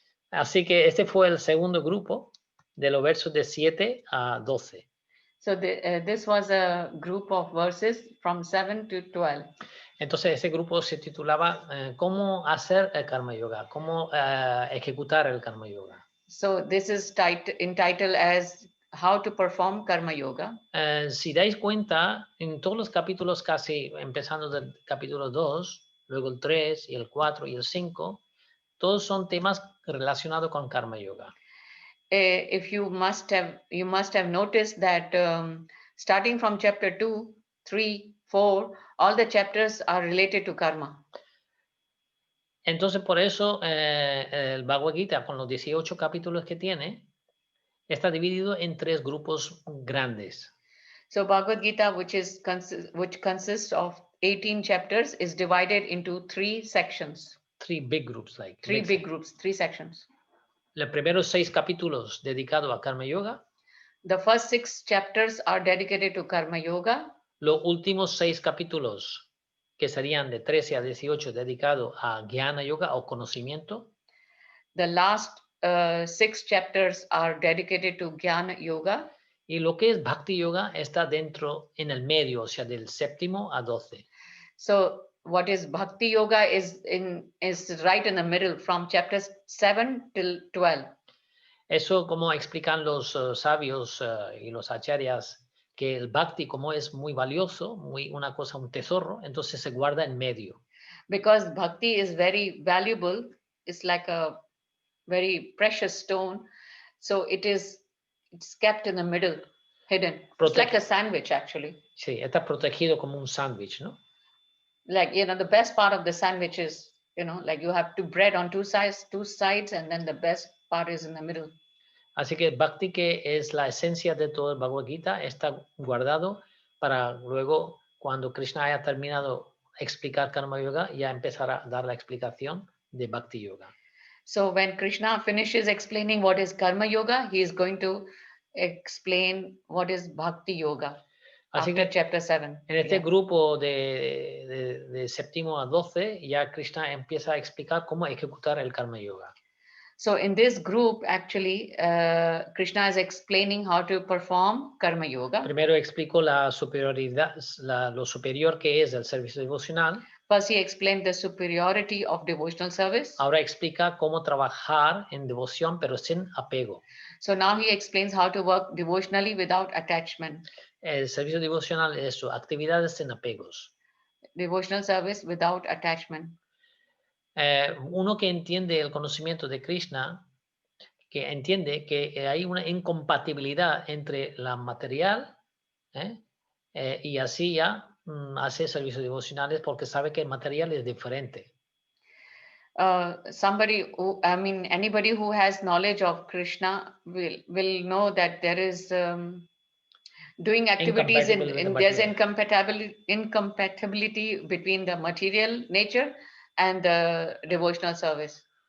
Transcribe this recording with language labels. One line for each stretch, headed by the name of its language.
Spanish: Así que este fue el segundo grupo de los versos de 7 a 12.
English: So this was a group of verses from 7 to 12.
Spanish: Entonces ese grupo se titulaba ¿Cómo hacer el karma yoga? ¿Cómo ejecutar el karma yoga?
English: So this is entitled as How to Perform Karma Yoga.
Spanish: Si dais cuenta, en todos los capítulos casi, empezando del capítulo 2, luego el 3 y el 4 y el 5, todos son temas relacionados con karma yoga.
English: If you must have noticed that starting from chapter 2, 3, 4, all the chapters are related to karma.
Spanish: Entonces por eso el Bhagavad Gita, con los 18 capítulos que tiene, está dividido en 3 grupos grandes.
English: So Bhagavad Gita, which consists of 18 chapters, is divided into 3 sections. 3 big groups, 3 sections.
Spanish: Los primeros 6 capítulos dedicados a karma yoga.
English: The first 6 chapters are dedicated to karma yoga.
Spanish: Los últimos 6 capítulos, que serían de 13 a 18, dedicados a jnana yoga o conocimiento.
English: The last 6 chapters are dedicated to Jnana Yoga.
Spanish: Y lo que es Bhakti Yoga está dentro, en el medio, o sea, del 7º a 12.
English: So what is Bhakti Yoga is right in the middle from chapters 7 till 12.
Spanish: Eso como explican los sabios y los acharyas, que el Bhakti como es muy valioso, una cosa, un tesoro, entonces se guarda en medio.
English: Because Bhakti is very valuable, it's like a very precious stone. So it's kept in the middle, hidden. It's like a sandwich actually.
Spanish: Sí, está protegido como un sándwich, ¿no?
English: Like, the best part of the sandwich is, like you have bread on two sides, and then the best part is in the middle.
Spanish: Así que Bhakti, que es la esencia de todo el Bhagavad Gita, está guardado para luego, cuando Krishna haya terminado de explicar Karma Yoga, ya empezar a dar la explicación de Bhakti Yoga.
English: So when Krishna finishes explaining what is Karma Yoga, he is going to explain what is Bhakti Yoga.
Spanish: Así
English: After
Spanish: que
English: chapter 7.
Spanish: En este grupo de 7º a 12, ya Krishna empieza a explicar cómo ejecutar el Karma Yoga.
English: So in this group, actually, Krishna is explaining how to perform Karma Yoga.
Spanish: Primero explico la superioridad, lo superior que es el servicio devocional.
English: First, he explained the superiority of devotional service.
Spanish: Ahora explica cómo trabajar en devoción, pero sin apego.
English: So now he explains how to work devotionally without attachment.
Spanish: El servicio devocional es eso, actividades sin apegos.
English: Devotional service without attachment.
Spanish: Uno que entiende el conocimiento de Krishna, que entiende que hay una incompatibilidad entre la material y así ya hace servicios devocionales porque sabe que el material es diferente.
English: Anybody who has knowledge of Krishna will know that there is doing activities there's incompatibility between the material nature and the devotional service.